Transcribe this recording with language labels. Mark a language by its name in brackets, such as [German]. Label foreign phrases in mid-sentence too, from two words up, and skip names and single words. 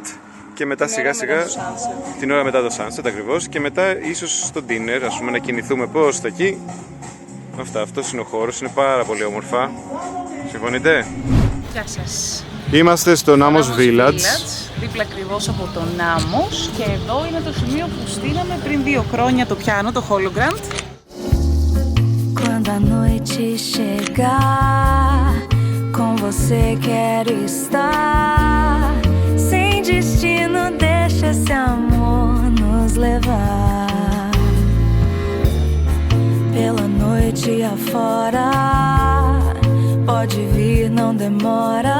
[Greek] Και μετά σιγά σιγά την ώρα μετά το sunset ακριβώς και μετά ίσως στο dinner, ας πούμε, να κινηθούμε προς τα εκεί. Αυτός είναι ο χώρος, είναι πάρα πολύ όμορφα. Συμφωνείτε? Γεια σας. Είμαστε στο Namos Village. Δίπλα ακριβώς από το Namos και εδώ είναι το σημείο που στείλαμε πριν 2 χρόνια το πιάνο, το Hologram. [Portuguese] Quando a noite chegar, com você quero estar. Sem destino, deixa esse amor nos levar. Pela noite afora, pode vir, não demora.